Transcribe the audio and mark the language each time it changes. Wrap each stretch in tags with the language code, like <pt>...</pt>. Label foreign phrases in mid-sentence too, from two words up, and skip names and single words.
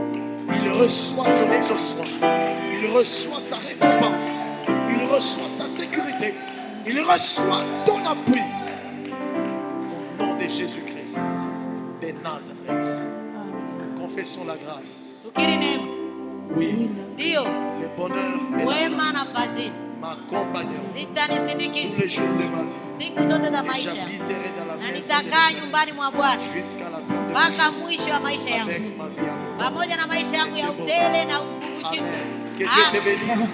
<fr>Il reçoit son exaucement. Il reçoit sa récompense. Il reçoit sa sécurité. Il reçoit ton appui. Au nom de Jésus-Christ de Nazareth. Confessons la grâce.</fr> <sw>Tukiri neema.</sw> <fr>Oui,</fr> <sw>Ndio.</sw> <fr>le bonheur et la</fr> <sw>Wema na</sw> <fr>grâce</fr> <sw>fadhili</sw> <fr>m'accompagneront</fr> <sw>zitanisindikiza</sw> <fr>tous les jours de ma vie.</fr> <sw>siku zote za</sw> <fr>Et</fr> <sw>maisha,</sw> <fr>j'habiterai dans la</fr> <sw>na</sw> <fr>maison de</fr> <sw>nitakaa</sw> <fr>l'Éternel</fr> <sw>nyumbani mwa Bwana</sw> <fr>jusqu'à la fin de ma</fr> <sw>mpaka</sw> <fr>vie,</fr> <sw>mwisho wa maisha yangu,</sw> <fr>avec ma vie abondante.</fr> <sw>pamoja na maisha yangu ya utele na ubuguti.</sw> <fr>Amen. Que Dieu te bénisse.</fr>